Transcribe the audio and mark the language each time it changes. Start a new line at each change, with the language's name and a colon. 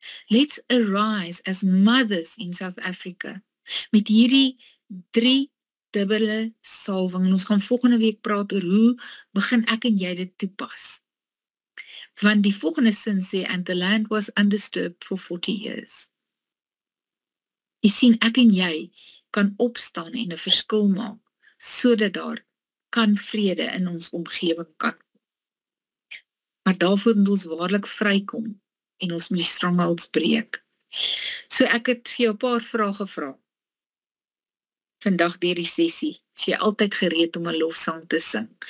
English: Let's arise as mothers in South Africa.
Afrikaans: Met hierdie 3 dubbele salwing. Ons gaan volgende week praat oor hoe begin ek en jy dit toepas. Want die volgende sin sê,
English: and the land was undisturbed for 40 years.
Afrikaans: Jy sien, ek en jy kan opstaan en 'n verskil maak, sodat daar kan vrede in ons omgewing kan. Maar daarvoor moet ons waarlik vrykom en ons moet die strongholds breek. So ek het vir jou 'n paar vrae gevra. Vandag deur die sessie, is jy altyd gereed om 'n lofsang te sing?